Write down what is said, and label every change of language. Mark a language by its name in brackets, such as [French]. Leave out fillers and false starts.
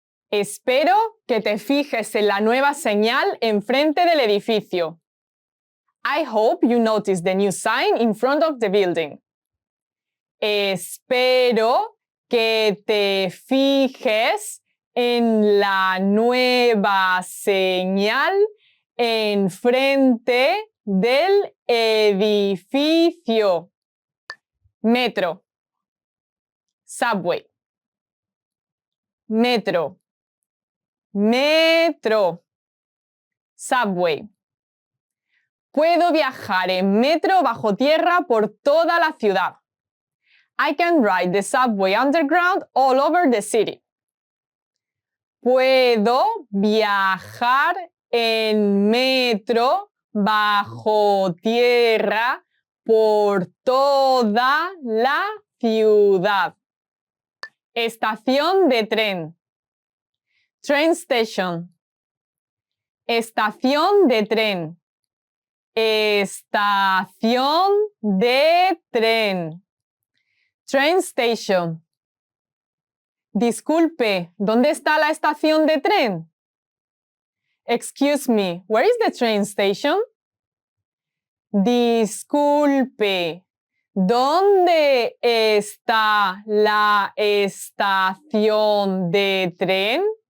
[Spanish] Espero que te fijes en la nueva señal enfrente del edificio. [English] I hope you notice the new sign in front of the building. [Spanish] Espero que te fijes en la nueva señal enfrente del edificio. Metro. [English] Subway. [Spanish] Metro. Metro. [English] Subway. [Spanish] Puedo viajar en metro bajo tierra por toda la ciudad. [English] I can ride the subway underground all over the city. [Spanish] Puedo viajar en metro bajo tierra por toda la ciudad. Estación de tren. [English] Train station. [Spanish] Estación de tren. estación de tren. [English] Train station. [Spanish] Disculpe, ¿dónde está la estación de tren? [English] Excuse me, where is the train station? [Spanish] Disculpe, ¿dónde está la estación de tren?